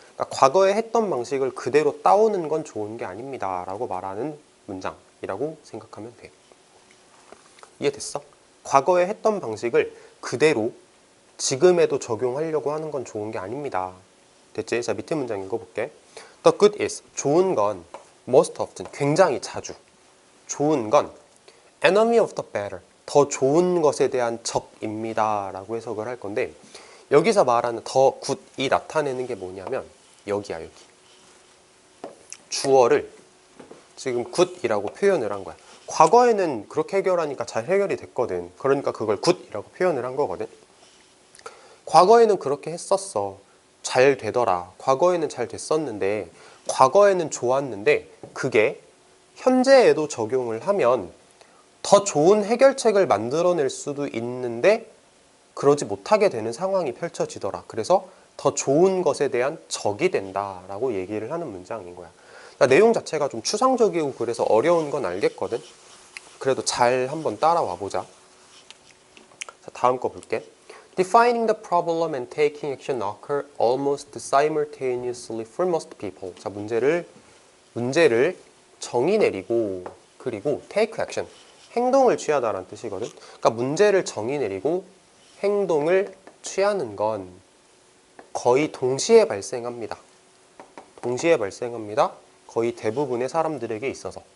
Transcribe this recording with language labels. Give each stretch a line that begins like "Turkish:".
Korean: 그러니까 과거에 했던 방식을 그대로 따오는 건 좋은 게 아닙니다. 라고 말하는 문장이라고 생각하면 돼. 이해됐어? 과거에 했던 방식을 그대로 지금에도 적용하려고 하는 건 좋은 게 아닙니다. 됐지? 자, 밑에 문장 읽어볼게.
English: The good is,
Korean: 좋은 건
English: most often,
Korean: 굉장히 자주. 좋은 건
English: enemy of the better,
Korean: 더 좋은 것에 대한 적입니다. 라고 해석을 할 건데, 여기서 말하는 the good이 나타내는 게 뭐냐면 여기야, 여기. 주어를 지금 good이라고 표현을 한 거야. 과거에는 그렇게 해결하니까 잘 해결이 됐거든. 그러니까 그걸 good이라고 표현을 한 거거든. 과거에는 그렇게 했었어. 잘 되더라. 과거에는 잘 됐었는데, 과거에는 좋았는데 그게 현재에도 적용을 하면 더 좋은 해결책을 만들어낼 수도 있는데 그러지 못하게 되는 상황이 펼쳐지더라. 그래서 더 좋은 것에 대한 적이 된다라고 얘기를 하는 문장인 거야. 그러니까 내용 자체가 좀 추상적이고 그래서 어려운 건 알겠거든. 그래도 잘 한번 따라와 보자. 자, 다음 거 볼게.
English: Defining the problem and taking action occur almost simultaneously for most people.
Korean: 자, 문제를 정의 내리고 그리고
English: take action,
Korean: 행동을 취하다라는 뜻이거든. 그러니까 문제를 정의 내리고 행동을 취하는 건 거의 동시에 발생합니다. 동시에 발생합니다. 거의 대부분의 사람들에게 있어서.